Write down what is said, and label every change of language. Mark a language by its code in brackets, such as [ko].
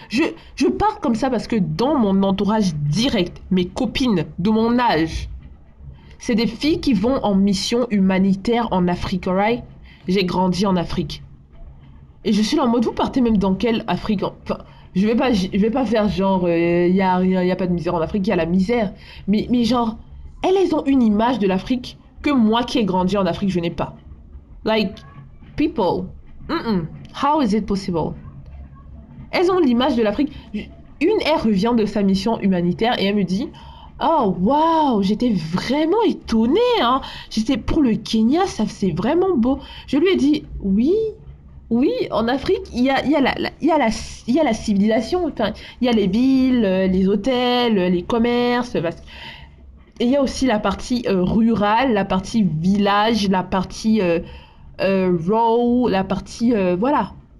[fr] Je parle comme ça parce que dans mon entourage direct, mes copines de mon âge, c'est des filles qui vont en mission humanitaire en Afrique, alright? J'ai grandi en Afrique. Et je suis là en mode, vous partez même dans quelle Afrique? Enfin, je vais pas faire genre, y a pas de misère en Afrique, il y a la misère. Mais genre, elles ont une image de l'Afrique que moi qui ai grandi en Afrique, je n'ai pas. [en] Like, people, how is it possible? [fr] Elles ont l'image de l'Afrique. Elle revient de sa mission humanitaire et elle me dit, oh waouh, j'étais vraiment étonnée, hein. J'étais pour le Kenya, ça c'est vraiment beau. Je lui ai dit, oui, oui, en Afrique, il y a la civilisation, enfin, il y a les villes, les hôtels, les commerces, et il y a aussi la partie rurale, la partie village, la partie raw, la partie, voilà.